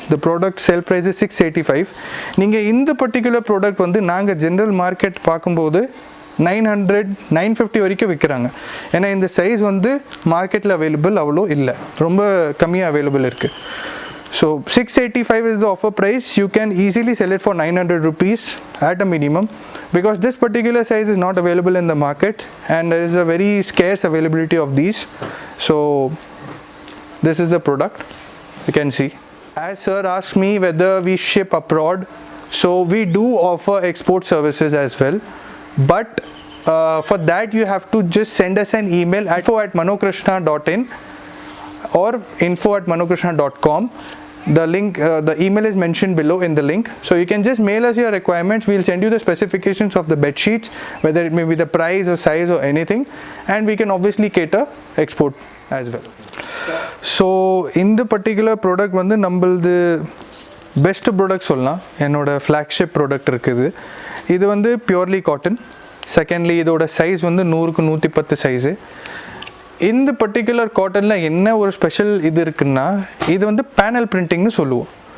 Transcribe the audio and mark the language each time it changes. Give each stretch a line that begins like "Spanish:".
Tamil: The product sell price 685. நீங்கள் இந்த particular product வந்து நாங்கள் ஜென்ரல் மார்க்கெட் பார்க்கும்போது 900-950 வரைக்கும் விற்கிறாங்க. ஏன்னா இந்த சைஸ் வந்து மார்க்கெட்டில் அவைலபிள் அவ்வளோ இல்லை, ரொம்ப கம்மியாக அவைலபிள் இருக்குது.
English: So 685 is the offer price. You can easily sell it for 900 rupees at a minimum, because this particular size is not available in the market and there is a very scarce availability of these. So this is the product. You can see. As sir asked me whether we ship abroad, so we do offer export services as well, but for that you have to just send us an email at info@manokrishna.in or info@manokrishna.com. The link, the email is mentioned below in the link. So you can just mail us your requirements. We'll send you the specifications of the bed sheets, whether it may be the price or size or anything, and we can obviously cater export as well.
Tamil: So இந்த particular product வந்து நம்மளது best product சொல்லலாம். என்னோட flagship product இருக்குது. இது வந்து purely cotton. Secondly இதோட size வந்து 100க்கு 110 சைஸு. இந்த பர்டிகுலர் காட்டனில் என்ன ஒரு ஸ்பெஷல் இது இருக்குன்னா, இது வந்து பேனல் பிரிண்டிங்னு சொல்லுவோம்.